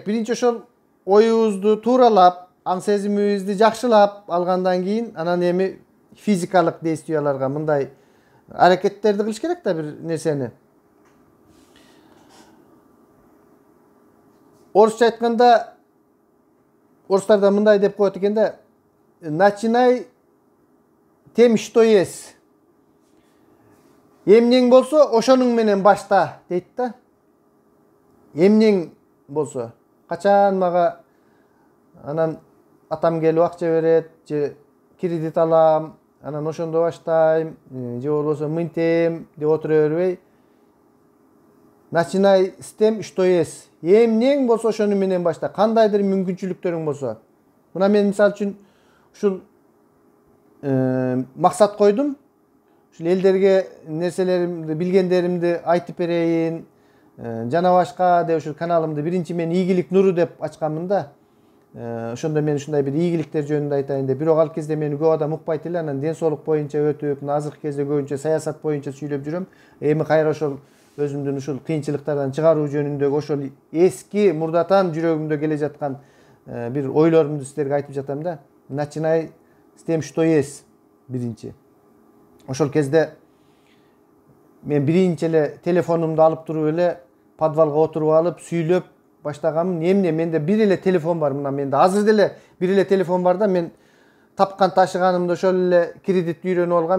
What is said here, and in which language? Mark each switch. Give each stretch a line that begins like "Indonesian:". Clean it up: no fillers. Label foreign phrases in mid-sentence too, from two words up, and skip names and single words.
Kyrgyz: Биринчи ошол оюбузду тууралап, аң сезимибизди жакшылап алгандан кийин, анан эми физикалык действияларга мындай аракеттерди кылыш керек да бир нерсени. Орусча айтканда, орустарда мындай деп коет экен да:
Russian: начинай тем, что есть.
Kyrgyz: Эмнең болсо, ошонуң менен башта дейт да. Эмнең болсо, качан мага анан атам келип акча берет, же кредит алам, анан ошондо баштайм, же болбосо мынтем деп отура бербей,
Russian: начинай с тем, что есть.
Kyrgyz: Эмнең болсо ошону менен башта. Кандайдыр мүмкүнчүлүктөрүң болсо. Мына мен мисалы үчүн ушул максат койдум. Ушул элдерге нерселеримди, билгендеримди айтып берейин. Жана башка деп ушул каналымды биринчи мен ийгилик нуру деп ачканмын да. Ошондо мен ушундай бир ийгиликтер жөнүндө айтайын деп. Бирок ал кезде мени көп адам укпайт эле, анан ден соолук боюнча өтүп, азыркы кезде көбүнчө саясат боюнча сүйлөп жүрөм. Эми кайра ошол өзүмдүн ушул кыйынчылыктардан чыгаруу жөнүндөгү ошол эски мурдатан жүрөгүмдө келе жаткан бир ойлорумду силерге айтып жатам да.
Russian: Начинай с тем, что есть биринчи.
Kyrgyz: Ошол кезде мен биринчи эле телефонумду алып туруп эле подвалга отуруп алып сүйлөп баштаганмын. Эмне менде бир эле телефон бар. Мына менде азыр деле бир эле телефон бар да. Мен тапкан ташыганымды ошол эле кредитти үйрөнүп алгам.